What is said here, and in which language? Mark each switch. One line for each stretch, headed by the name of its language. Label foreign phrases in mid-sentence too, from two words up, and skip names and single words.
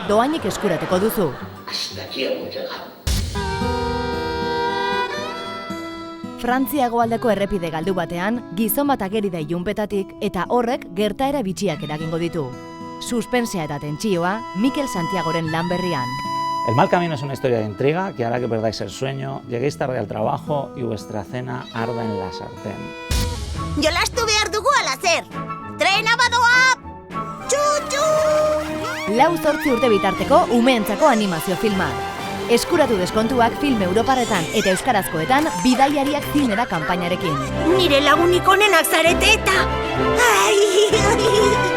Basque: doainik eskuratuko duzu. Frantzia hegoaldeko errepide galdu batean, gizon bat ageri da ilunpetatik eta horrek gertaera bitxiak eragingo ditu. Suspensea eta tentsioa, Mikel Santiagoren lan berrian.
Spanish: El mal camino es una historia de intriga que hará que perdáis el sueño, lleguéis tarde al trabajo y vuestra cena arda en la sartén.
Basque: Jolastu behar dugu alazer! Trena badoa! Txu-txu! 4-8 urte bitarteko umeentzako animazio filma. Eskuratu deskontuak film europarretan eta euskarazkoetan bidaiariak zinera kanpainarekin. Nire lagunik onenak zarete eta...